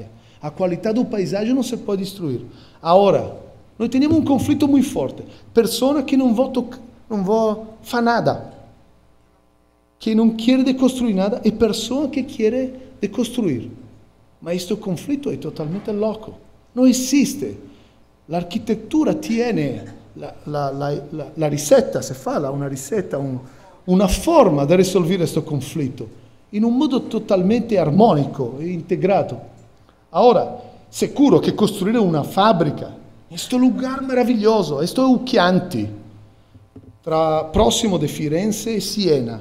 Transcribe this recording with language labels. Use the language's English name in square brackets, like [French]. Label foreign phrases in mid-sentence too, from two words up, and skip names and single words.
[Portuguese] A qualidade do paesaggio não se pode destruir. Agora, nós temos um conflito muito forte. Pessoa que não faz nada, que não quer deconstruir nada, e pessoa que quer deconstruir. Mas este conflito é totalmente louco. Não existe. A arquitetura [Italian] tiene la ricetta, [Portuguese] se fala [Italian] una ricetta, una forma di risolvere questo conflitto in un modo totalmente armonico e integrato. Ora, sicuro che costruire una fabbrica, questo lugar meraviglioso, questo è o Chianti, prossimo di Firenze e Siena.